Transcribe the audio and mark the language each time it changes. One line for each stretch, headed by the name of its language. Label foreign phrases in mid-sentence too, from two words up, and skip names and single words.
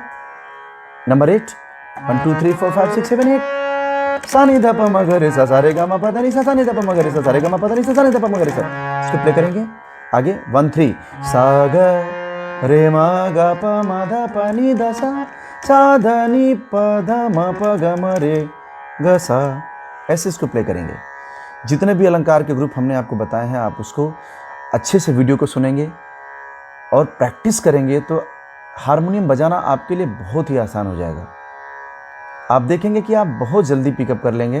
Hindi: नंबर 8 1 2 3 4 5 6 7 8 सा नि ध प म ग रे सा रे ग म प ध नि सा नि ध प म ग रे सा रे ग म प ध नि सा नि ध प म ग रे सा। इसको प्ले करेंगे आगे 1 3 सा ग रे म ग प म ध प नि ध सा ध नि प ध म प ग म रे ग सा। ऐसे इसको प्ले करेंगे। जितने भी अलंकार के ग्रुप हमने आपको बताए हैं आप उसको अच्छे से वीडियो को सुनेंगे और प्रैक्टिस करेंगे तो हारमोनियम बजाना आपके लिए बहुत ही आसान हो जाएगा। आप देखेंगे कि आप बहुत जल्दी पिकअप कर लेंगे।